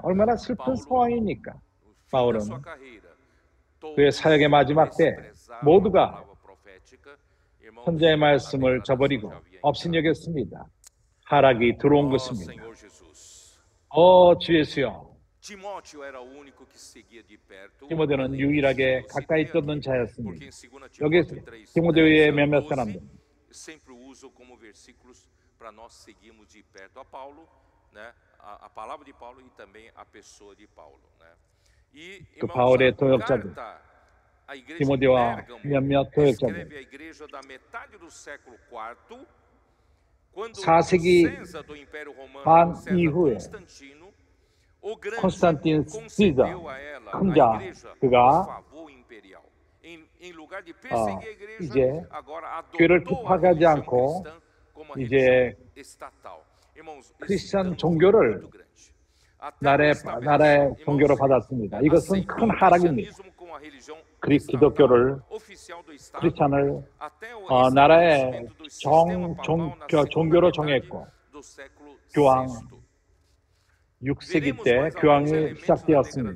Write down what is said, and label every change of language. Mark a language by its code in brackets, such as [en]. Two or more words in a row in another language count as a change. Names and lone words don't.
[ko] 얼마나 슬픈 상황입니까? 바울은 그의 사역의 마지막 때 모두가 선자의 말씀을 저버리고 업신여겼습니다. 하락이 들어온 것입니다. 주 예수여, 디모데는 유일하게 가까이 쫓는 자였습니다. 여기 디모데의 몇몇 사람들 [pt] sempre uso como versículos para nós seguirmos de perto a Paulo, né? A palavra de Paulo e também a pessoa de Paulo, né? E [ko] 그 바울의 도역자들, [pt] a igreja [ko] 디모데와 몇몇 도역자들, [pt] escreve a igreja da metade do século IV, quando [ko] 4세기 [pt] César do Império Romano, [ko] 반 [pt] César [ko] 이후에 [pt] Constantino, o grande [ko] 콘스탄틴 [pt] concedeu a ela, [ko] 큰 [pt] a [ko] 자, [pt] igreja, [ko] 그가 [pt] um favor imperial. Em lugar de perseguir a igreja, [ko] 이제 [pt] agora [ko] 교회를 [pt] adotou a [ko] 핍박하지 [pt] religião [ko] 않고 [pt] cristã como a [ko] 이제 [pt] religião estatal. Irmãos, [ko] 크리스천 종교를 나라의 종교로 받았습니다. 이것은 큰 하락입니다. 그리스 기독교를 크리스천을 나라의 종교로 정했고, 교황 6세기 때 교황이 시작되었습니다.